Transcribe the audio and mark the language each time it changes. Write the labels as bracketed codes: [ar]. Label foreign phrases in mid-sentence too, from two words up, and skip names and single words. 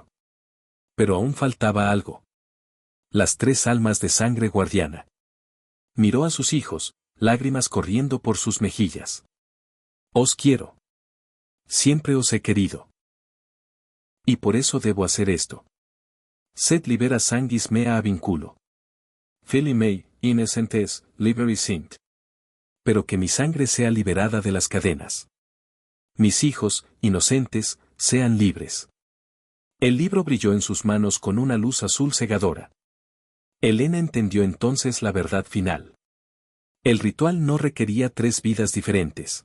[es] Pero aún faltaba algo. Las 3 almas de sangre guardiana. Miró a sus hijos, lágrimas corriendo por sus mejillas. Os quiero. Siempre os he querido. Y por eso debo hacer esto. [la] Sed libera sanguis mea vinculo. Fili mei, innocentes, liberi sint. [es] Pero que mi sangre sea liberada de las cadenas. Mis hijos, inocentes, sean libres. El libro brilló en sus manos con una luz azul cegadora. Elena entendió entonces la verdad final. El ritual no requería 3 vidas diferentes.